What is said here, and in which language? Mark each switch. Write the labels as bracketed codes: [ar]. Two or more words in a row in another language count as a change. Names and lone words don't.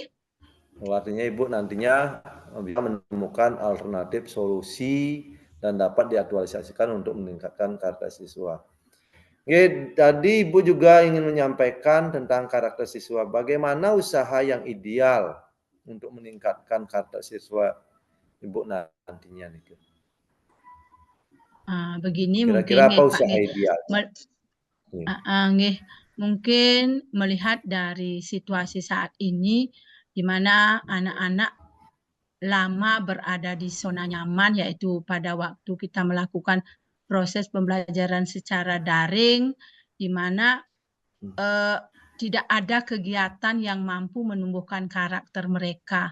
[id] Artinya Ibu nantinya bisa menemukan alternatif solusi dan dapat diaktualisasikan untuk meningkatkan karakter siswa. Oke, tadi Ibu juga ingin menyampaikan tentang karakter siswa. Bagaimana usaha yang ideal untuk meningkatkan karakter siswa Ibu nantinya nih? Begini Kira-kira mungkin apa Pak usaha nggih. ideal? Nggih, mungkin melihat dari situasi saat ini di mana anak-anak lama berada di zona nyaman, yaitu pada waktu kita melakukan proses pembelajaran secara daring, di mana tidak ada kegiatan yang mampu menumbuhkan karakter mereka.